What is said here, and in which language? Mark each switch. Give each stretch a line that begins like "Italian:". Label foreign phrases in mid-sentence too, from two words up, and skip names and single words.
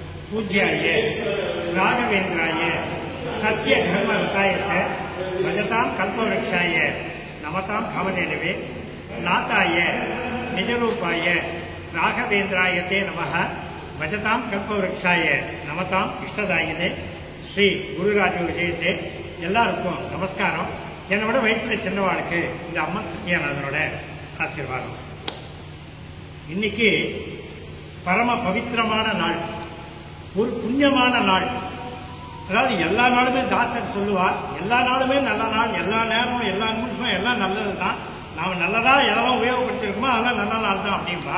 Sanskrit: पूज्याय राघवेन्द्राय सत्य धर्मरताय च भजतां कल्पवृक्षाय नमतां कामधेनवे नाथाय निजरूपाय राघवेन्द्राय ते नमः भजतां कल्पवृक्षाय नमतां इष्टदायिने श्री गुरुराज विजयते
Tamil: எல்லாருக்கும் நமஸ்காரம். என்னோட வயசுல சின்னவாளுக்கு இந்த அம்மன் சத்யானந்தனோட ஆசீர்வாதம். இன்னைக்கு பரம பவித்திரமான நாள், ஒரு புண்ணியமான நாள். அதாவது எல்லா நாளுமே தாசர் சொல்லுவார், எல்லா நாளுமே நல்ல நாள், எல்லா நேரமும் எல்லா நிமிஷமும் எல்லாம் நல்லது தான், நாம் நல்லதா எதெல்லாம் உபயோகப்படுத்திருக்கோமோ அதெல்லாம் நல்ல நாள் தான் அப்படின்பா.